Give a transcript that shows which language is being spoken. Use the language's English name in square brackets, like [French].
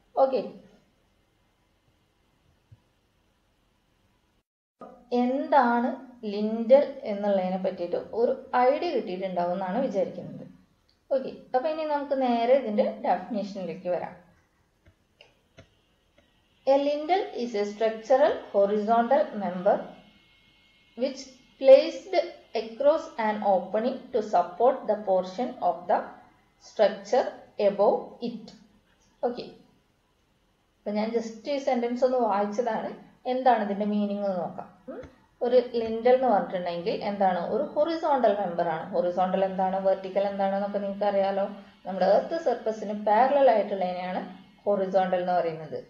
[Malayalam] Okay, എന്താണ് lintel എന്നുള്ളതിനെ പറ്റിയിട്ട് ഒരു ഐഡിയ കിട്ടിയിട്ടുണ്ടാവും എന്നാണ് വിചാരിക്കുന്നത്. ഓക്കെ, അപ്പൊ ഇനി നമുക്ക് നേരെ ഇതിന്റെ ഡെഫിനിഷനിലേക്ക് വരാം. [English] A lintel is a structural horizontal member which placed across an opening to support the portion of the structure above it. Okay. [Malayalam] അപ്പോൾ ഞാൻ ജസ്റ്റ് ഈ സെന്റൻസ് ഒന്ന് വായിച്ചതാണ്. എന്താണ് ഇതിന്റെ മീനിങ് എന്ന് നോക്കാം. ഒരു ലിൻഡൽ എന്ന് പറഞ്ഞിട്ടുണ്ടെങ്കിൽ എന്താണ്, ഒരു ഹൊറിസോണ്ടൽ മെമ്പർ ആണ്. ഹൊറിസോണ്ടൽ എന്താണ്, വെർട്ടിക്കൽ എന്താണെന്നൊക്കെ നിങ്ങൾക്ക് അറിയാലോ. നമ്മുടെ എർത്ത് സർഫസിന് പാരലൽ ആയിട്ടുള്ളതിനെയാണ് ഹൊറിസോണ്ടൽ എന്ന് പറയുന്നത്.